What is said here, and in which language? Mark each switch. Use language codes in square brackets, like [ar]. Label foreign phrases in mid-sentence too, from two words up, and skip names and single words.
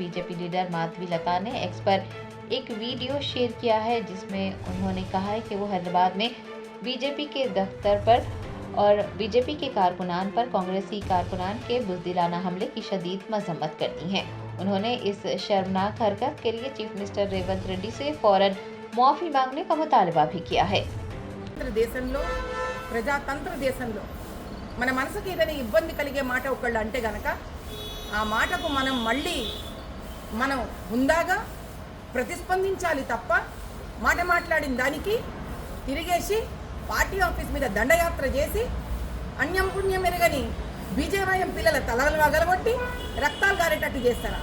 [ur] BJP لیڈر مادھوی لتا نے ایکس پر ایک ویڈیو شیئر کیا ہے جس میں انہوں نے کہا ہے کہ وہ حیدرآباد میں BJP کے دفتر پر اور BJP کے کارکنان پر کانگریسی کارکنان کے بزدلانہ حملے کی شدید مذمت کرتی ہیں۔ انہوں نے اس شرمناک حرکت کے لیے [en] chief minister [ur] ریونت ریڈی سے فوراً معافی مانگنے کا مطالبہ بھی کیا ہے۔ [te] దేశంలో ప్రజాతంత్ర దేశంలో మన మనసుకి ఏదైనా ఇబ్బంది కలిగే మాట ఒకళ్ళు అంటే గనక ఆ మాటకు మనం హుందాగా ప్రతిస్పందించాలి తప్ప మాట మాట్లాడిన దానికి తిరిగేసి [en] party office [te] మీద దండయాత్ర చేసి అన్యం పుణ్యం ఎరగని బీజేవైఎం పిల్లల తలలు వగలగొట్టి రక్తాలు గారేటట్టు చేస్తారా?